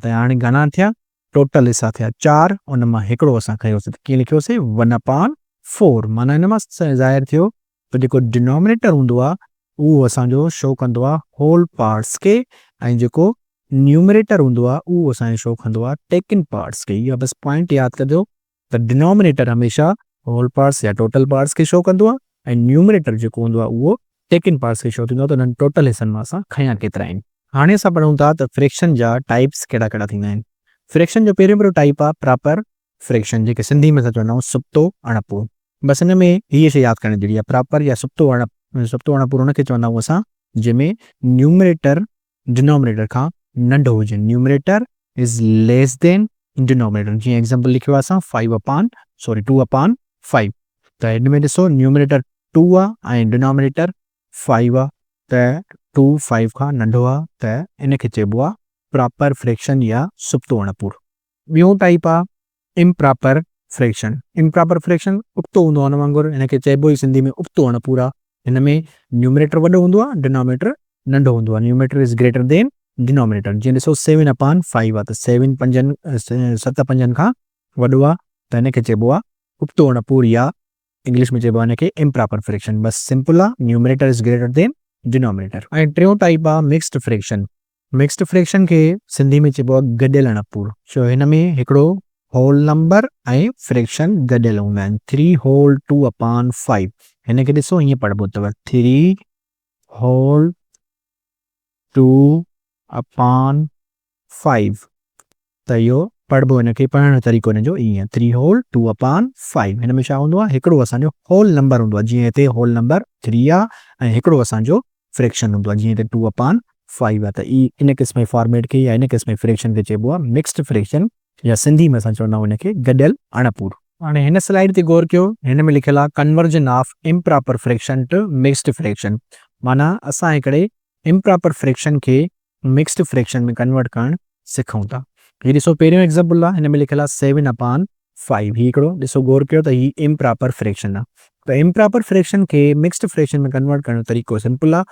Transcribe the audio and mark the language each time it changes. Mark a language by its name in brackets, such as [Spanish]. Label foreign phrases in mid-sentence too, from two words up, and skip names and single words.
[Sindhi] त हाणे घणा थिया टोटल हिसा थिया 4, उन मां हिकिड़ो असां खयोसीं त कीअं लिखियोसीं 1/4। 4 माना हिन मां ज़ाहिर थियो त जेको डिनोमिनेटर हूंदो आहे उहो असांजो शो कंदो आहे [English] whole parts [Sindhi] खे ऐं जेको न्यूमरेटर हूंदो आहे उहो असांजो शो कंदो आहे [English] taken parts [Sindhi] खे। इहा बसि पॉइंट यादि कजो त डिनोमिनेटर हमेशह [English] whole parts [Sindhi] या [English] total parts [Sindhi] खे शो कंदो आहे ऐं न्यूमरेटर जेको हूंदो आहे उहो [English] taken parts [Sindhi] खे शो थींदो आहे। त हुननि टोटल हिसनि मां असां खयां केतिरा आहिनि। हाणे असां पढ़ूं था त फ्रैक्शन जा टाइप्स कहिड़ा कहिड़ा थींदा आहिनि। फ्रैक्शन जो पहिरियों टाइप आहे [English] proper fraction, [Sindhi] जेके सिंधी में असां चवंदा आहियूं सुप्तो अणपूर। बसि हिन में हीअ शइ यादि करण जहिड़ी आहे, प्रॉपर या सुप्तो अणपूर हुनखे चवंदा आहियूं असां जंहिंमें [English] numerator denominator [Sindhi] खां नंढो हुजे। [English] numerator is less than denominator. [Sindhi] जीअं एग्जाम्पल लिखियो आहे असां 2/5। त हिन में ॾिसो न्यूमरेटर 2 आहे ऐं डिनोमिनेटर 5 आहे, त 2 5 खां नंढो आहे, त इनखे चइबो आहे [English] proper fraction [Sindhi] या सुप्तो अणपूर। ॿियो टाइप आहे [English] improper fraction. improper fraction [Sindhi] उक्तो हूंदो आहे हुन वांगुरु, हिनखे चइबो ई सिंधी में उक्तो अणपूर आहे। हिन में न्यूमरेटर वॾो हूंदो आहे, डिनोमिनेटर नंढो हूंदो आहे। [English] numerator is greater than denominator. [Sindhi] जीअं ॾिसो 7/5 आहे, त 7 पंजनि खां वॾो आहे, त हिनखे चइबो आहे उक्तो अणपूर या इंग्लिश में चइबो आहे हिनखे [English] improper fraction. [Sindhi] बसि सिंपल आहे, [English] numerator is greater than denominator. [Sindhi] ऐं टियों टाइप आहे [English] mixed fraction. mixed fraction [Sindhi] खे सिंधी में चइबो आहे गॾियल अणपूर। छो हिन में हिकिड़ो [English] whole number [Sindhi] ऐं फ्रैक्शन गॾियल हूंदा आहिनि। [English] 3 होल 2/5। [Sindhi] हिनखे ॾिसो हीअं पढ़िबो अथव 3 होल 2/5। त इहो पढ़िबो, हिनखे पढ़ण जो तरीक़ो हिनजो ईअं 3 होल 2/5। हिन में छा हूंदो आहे, हिकिड़ो असांजो [English] whole number [Sindhi] हूंदो आहे, जीअं हिते [English] whole number [Sindhi] 3 आहे ऐं हिकिड़ो असांजो फ्रैक्शन हूंदो आहे जीअं हिते 2/5 आहे। त इन क़िस्म जे फॉर्मेट खे या इन क़िस्म जे फ्रैक्शन खे चइबो आहे [English] mixed fraction [Sindhi] या सिंधी में असां चवंदा आहियूं हिनखे गॾियल अणपूर। हाणे हिन स्लाइड ते गौर कयो, हिन में लिखियलु आहे [English] conversion of improper fraction to mixed fraction. [Sindhi] माना असां हिकिड़े [English] improper fraction [Sindhi] खे [English] mixed fraction [Sindhi] में कन्वर्ट करणु सिखूं था। हीअ ॾिसो पहिरियों एग्जाम्पल आहे, हिन में लिखियलु आहे 7/5। हीअ हिकिड़ो ॾिसो गौर कयो त हीअ [English] improper fraction [Sindhi] आहे। त [English] improper fraction [Sindhi] खे [English] mixed fraction [Sindhi] में कन्वर्ट करण जो तरीक़ो सिंपल आहे।